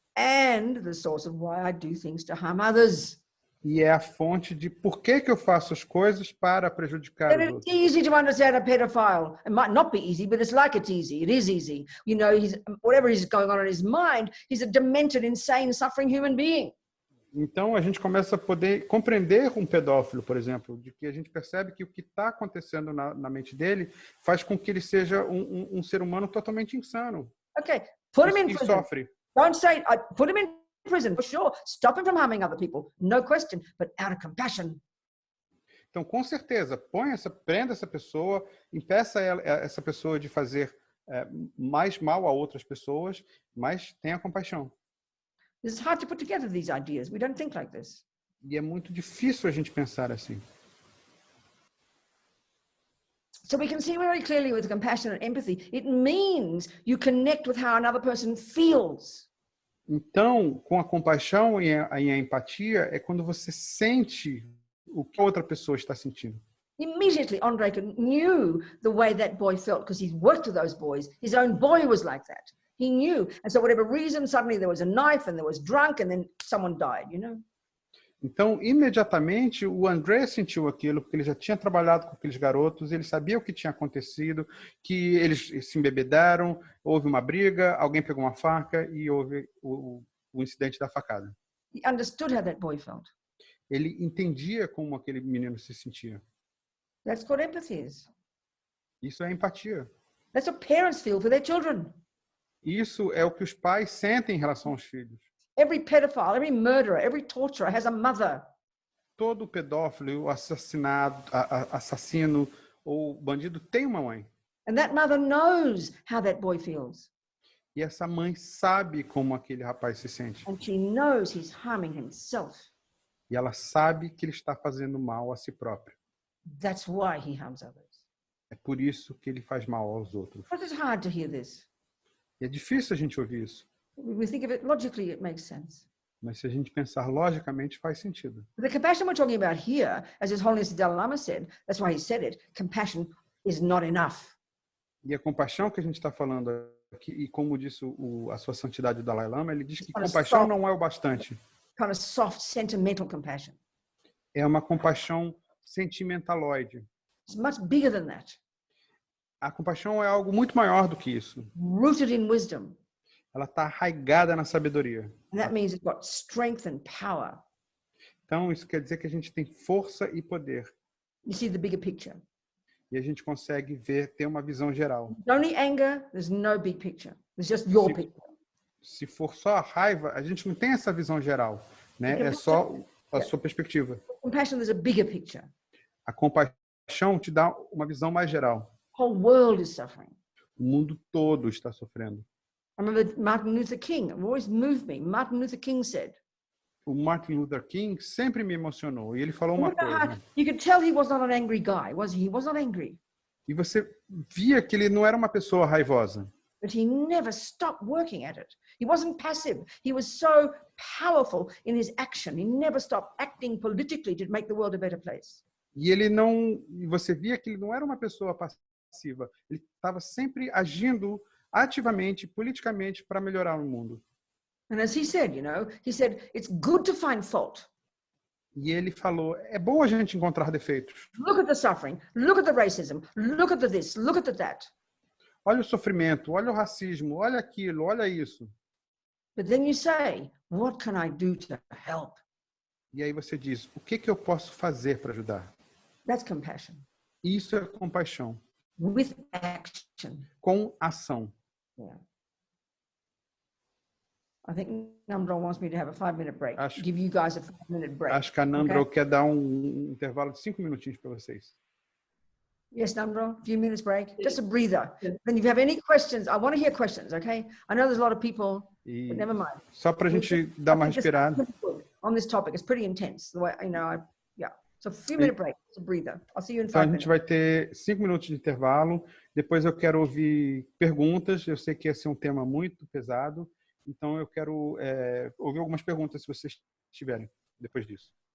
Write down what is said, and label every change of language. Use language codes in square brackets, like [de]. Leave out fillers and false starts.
[en] and the source of why I do things to harm others. [pt] E é a fonte de por que eu faço as coisas para prejudicar [en] And [pt] os [en] it's [pt] outros. [en] easy to understand a pedophile. It might not be easy, but it's like it's easy. It is easy. You know, whatever is going on in his mind, he's a demented, insane, suffering human being. [pt] Então a gente começa a poder compreender um pedófilo, por exemplo, de que a gente percebe que o que está acontecendo na mente dele faz com que ele seja um ser humano totalmente insano [en] Okay, put him in [pt] e [en] prison. [pt] sofre. [en] Don't say, put him in prison, for sure. Stop him from harming other people, no question, but out of compassion. [pt] Então, com certeza, prenda essa pessoa, impeça essa pessoa de fazer mais mal a outras pessoas, mas tenha compaixão. [en] It's hard to put together these ideas. We don't think like this. [pt] E é muito difícil a gente pensar assim. [en] So we can see very clearly with compassion and empathy, it means you connect with how another person feels. [pt] Então, com a compaixão e a empatia, é quando você sente o que a outra pessoa está sentindo. [en] Immediately, Andre knew the way that boy felt because he's worked with those boys. His own boy was like that. He knew. And so whatever reason, suddenly there was a knife and there was drunk and then someone died, you know? [pt] Então, imediatamente, o André sentiu aquilo, porque ele já tinha trabalhado com aqueles garotos, ele sabia o que tinha acontecido, que eles se embebedaram, houve uma briga, alguém pegou uma faca e houve o incidente da facada. [en] He understood how that boy felt. [pt] Ele entendia como aquele menino se sentia. [en] That's what empathy is. [pt] Isso é empatia. [en] That's what parents feel for their children. [pt] Isso é o que os pais sentem em relação aos filhos. [en] Every pedophile, every murderer, every torturer has a mother. [pt] Todo pedófilo, o assassino ou bandido tem uma mãe. [en] And that mother knows how that boy feels. [pt] E essa mãe sabe como aquele rapaz se sente. [en] And she knows he's harming himself. [pt] E ela sabe que ele está fazendo mal a si próprio. [en] That's why he harms others. [pt] É por isso que ele faz mal aos outros. [en] But it's hard to hear this. [pt] E é difícil a gente ouvir isso. [en] We think of it logically, it makes sense. [pt] Mas se a gente pensar logicamente, faz sentido. [en] The compassion we're talking about here, as His Holiness the Dalai Lama said, that's why he said it, compassion is not enough. [pt] E a compaixão que a gente está falando aqui, e como disse a sua santidade, o Dalai Lama, ele diz que compaixão não é o bastante. [en] Kind of soft, sentimental compassion. [pt] É uma compaixão sentimentaloide. [en] It's much bigger than that. [pt] A compaixão é algo muito maior do que isso. [en] Rooted in wisdom. [pt] Ela está arraigada na sabedoria. [en] And that means it's got strength and power. [pt] Então, isso quer dizer que a gente tem força e poder. [en] You see the bigger picture. [pt] E a gente consegue ter uma visão geral. [en] Only anger, there's no big picture. There's just your picture. [pt] Se for só a raiva, a gente não tem essa visão geral, né? É só a sua perspectiva. [en] Compassion, there's a bigger picture. [pt] A compaixão te dá uma visão mais geral. [en] The whole world is suffering. [pt] O mundo todo está sofrendo. [en] I remember Martin Luther King. It always moved me. Martin Luther King said. [pt] O Martin Luther King sempre me emocionou. E ele falou uma coisa. [en] You could tell he was not an angry guy, was he? He was not angry. [pt] E você via que ele não era uma pessoa raivosa. [en] But he never stopped working at it. He wasn't passive. He was so powerful in his action. He never stopped acting politically to make the world a better place. [pt] E ele não, você via que ele não era uma pessoa passiva. Ele estava sempre agindo ativamente, politicamente, para melhorar o mundo. [en] And as he said, he said, it's good to find fault. [pt] E ele falou, é bom a gente encontrar defeitos. [en] Look at the suffering. Look at the racism. Look at the this. Look at the that. [pt] Olha o sofrimento, olha o racismo, olha aquilo, olha isso. [en] But then you say, what can I do to help? [pt] E aí você diz, o que eu posso fazer para ajudar? [en] That's compassion. [pt] Isso é compaixão. [en] With action. [pt] Com ação. [en] Yeah. I think Namdro wants me to have a 5-minute break. Give you guys a 5-minute break. [pt] Acho que a Namdro quer dar um intervalo de 5 minutinhos para vocês. [en] Yes, Namdro, a few minutes break. Just a breather. Then if you have any questions, I want to hear questions, okay? I know there's a lot of people, but never mind. [pt] Só para a gente dar uma respirada. [en] On this topic, it's pretty intense. The way, yeah. So a few-minute break, it's a breather. I'll see you in 5 minutes. [pt] Então a gente vai ter 5 minutos de intervalo. Depois eu quero ouvir perguntas. Eu sei que esse é um tema muito pesado. Então eu quero ouvir algumas perguntas se vocês tiverem depois disso.